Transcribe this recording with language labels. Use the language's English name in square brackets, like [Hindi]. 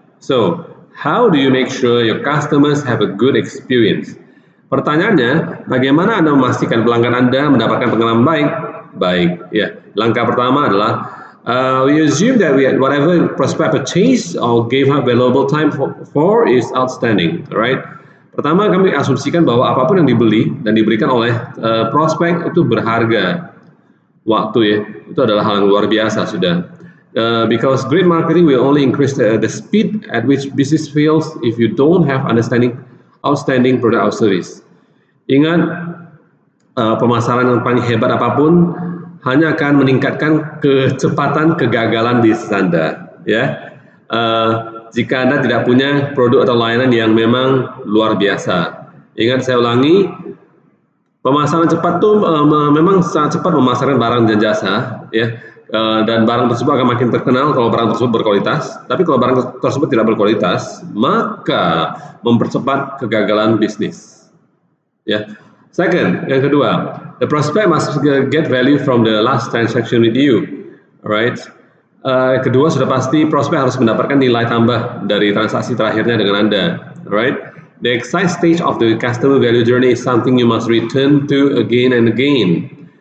[English] So, how do you make sure your customers have a good experience? [Indonesian] Pertanyaannya, bagaimana Anda memastikan pelanggan Anda mendapatkan pengalaman baik? Baik, ya. Langkah pertama adalah [English] we assume that whatever prospect purchase or gave up valuable time for is outstanding, right? [Indonesian] Pertama, kami asumsikan bahwa apapun yang dibeli dan diberikan oleh prospek itu berharga. Waktu ya, itu adalah hal yang luar biasa sudah. [English] Because great marketing will only increase the speed at which business fails if you don't have outstanding product or service. [Indonesian] Ingat, pemasaran yang paling hebat apapun hanya akan meningkatkan kecepatan kegagalan bisnis Anda, ya. Jika Anda tidak punya produk atau layanan yang memang luar biasa. Ingat, saya ulangi, pemasaran cepat tuh memang sangat cepat memasarkan barang dan jasa, ya. Dan barang tersebut akan makin terkenal kalau barang tersebut berkualitas. Tapi kalau barang tersebut tidak berkualitas, maka mempercepat kegagalan bisnis. Ya. [English] Second, [Indonesian] yang kedua, [English] the prospect must get value from the last transaction with you, alright? [Indonesian] Kedua, sudah pasti prospek harus mendapatkan nilai tambah dari transaksi terakhirnya dengan Anda, alright? [English] The excite stage of the customer value journey is something you must return to again and again.